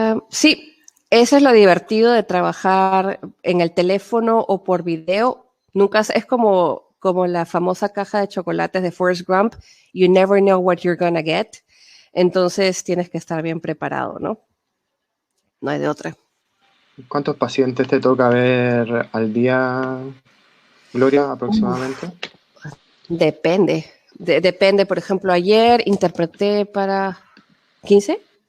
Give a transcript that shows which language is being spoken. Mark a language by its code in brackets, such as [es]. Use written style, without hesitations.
[es] Sí, eso es lo divertido de trabajar en el teléfono o por video. Nunca es como la famosa caja de chocolates de Forrest Gump. [en] You never know what you're gonna get. [es] Entonces tienes que estar bien preparado, ¿no? No hay de otra. ¿Cuántos pacientes te toca ver al día, Gloria, aproximadamente? Depende. Depende, por ejemplo, ayer interpreté para 15,